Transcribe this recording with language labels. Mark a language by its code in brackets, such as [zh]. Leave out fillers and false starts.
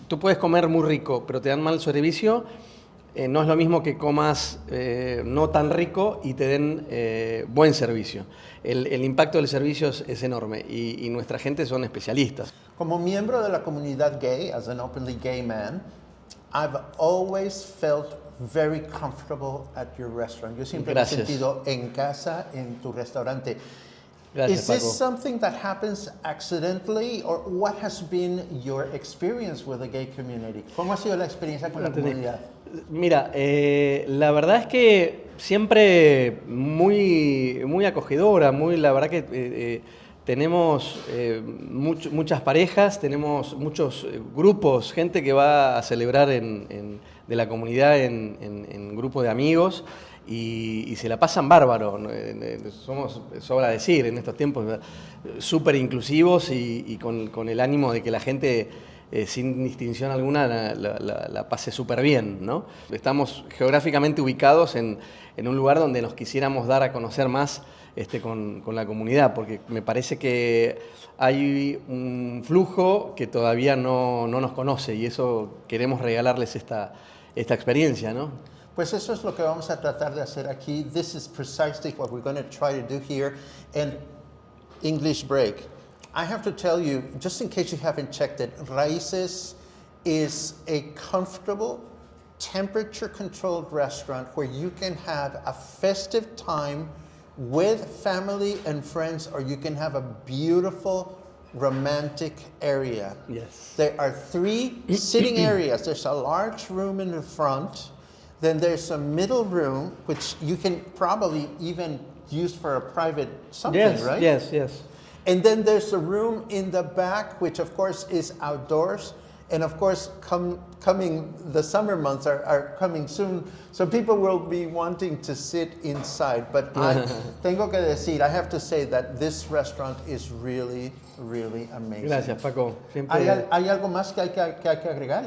[es] Tú puedes comer muy rico, pero te dan mal servicio. No es lo mismo que comas no tan rico y te den buen servicio. El impacto del servicio es enorme y nuestra gente son especialistas. Como miembro de la comunidad gay, [en] as an openly gay man, [es] I've always felt very comfortable at your restaurant. Yo siempre me he sentido en casa en tu restaurante. Gracias, [en] Is this [es] Paco. [en] something that happens accidentally, or what has been your experience with the gay community? [es] ¿Cómo ha sido la experiencia con la comunidad? Mira, la verdad es que siempre muy acogedora, la verdad que tenemos muchas parejas, tenemos muchos grupos, gente que va a celebrar de la comunidad en grupo de amigos y se la pasan bárbaro. Somos, sobra decir, en estos tiempos súper inclusivos y con el ánimo de que la gente sin distinción alguna la pase súper bien, ¿no? Estamos geográficamente ubicados en un lugar donde nos quisiéramos dar a conocer más con la comunidad, porque me parece que hay un flujo que todavía no nos conoce y eso queremos regalarles esta experiencia, ¿no? Pues eso es lo que vamos a tratar de hacer aquí. [en] This is precisely what we're going to try to do here. And English break. I have to tell you, just in case you haven't checked it, Raíces is a comfortable, temperature-controlled restaurant where you can have a festive time with family and friends, or you can have a beautiful, romantic area. Yes. There are 3 sitting areas. There's a large room in the front. Then there's a middle room, which you can probably even use for a private something, Yes, right? yes. And then there's a room in the back, which of course is outdoors. And of course, coming the summer months are coming soon, so people will be wanting to sit inside. But I [es] tengo que decir, [en] I have to say that this restaurant is really, really amazing. [es] Gracias, Paco. ¿Hay algo más que hay que agregar?